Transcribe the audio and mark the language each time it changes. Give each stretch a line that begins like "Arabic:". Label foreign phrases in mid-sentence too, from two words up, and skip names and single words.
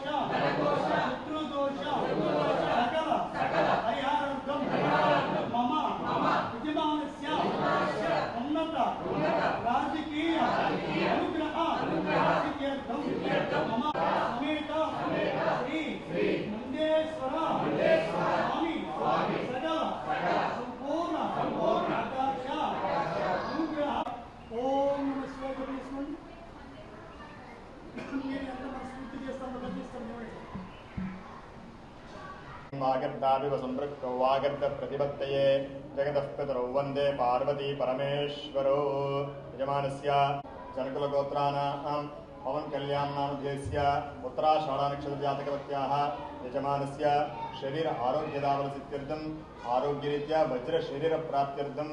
Sanskrit: శత్రుదోష సకల పరిహారార్థం మమ విద్యమానస్య ఉన్నత రాజకీయ అనుగ్రహ సిద్ధ్యర్థం మమ సమేత శ్రీ ముందేశ్వర స్వామి సకల సంపూర్ణ ఆకాశ అనుగ్రహ. ఓం నమః శివాయ.
Telugu: మీరు ఎంత మనస్ఫూర్తి చేస్తామో కనిపిస్తాం.
Sanskrit: वागर्दाभिव संपृक्तौ वागर्द प्रतिपत्तये जगतः पितरौ वन्दे पार्वती परमेश्वरौ. यजमानस्य जनकुलगोत्राणां पवन कल्याण नामध्यस्य उत्तराषाढनक्षत्रजातकवत्याः यजमानस्य शरीर आरोग्यदावलसिद्ध्यर्थम् आरोग्यरीत्या वज्रशरीरप्राप्त्यर्थं